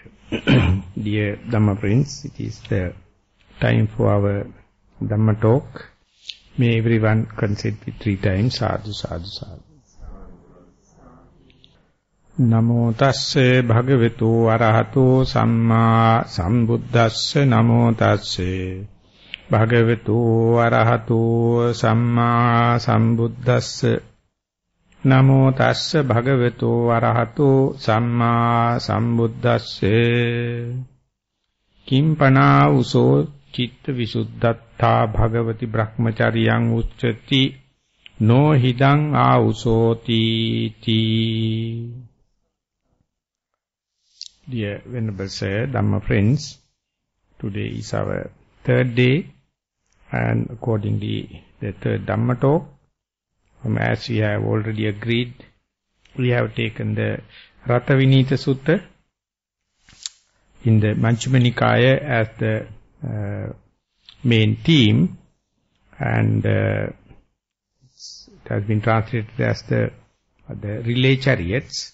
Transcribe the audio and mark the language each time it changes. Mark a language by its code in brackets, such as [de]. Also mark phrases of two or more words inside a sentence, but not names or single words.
[en] Dear Dhamma Prince, it is the time for our Dhamma talk. May everyone consent with 3 times. [pi] Sadhu, sadhu, sadhu. Namo tasse bhagavatu arahato samma sambuddhasse. Namo tasse bhagavatu arahato samma sambuddhasse. Namo tassa bhagavato arahato samma sambuddhasse. Kimpana uso citta visuddhatta bhagavati brahmacharyang uccati no hidang ausoti ti. [en] Dear Venerable Sir, Dhamma Friends, today is our 3rd day and accordingly the 3rd Dhamma talk. As we have already agreed, we have taken the Ratavinita Sutta in the Majjhima Nikaya as the main theme, and it has been translated as the relay chariots.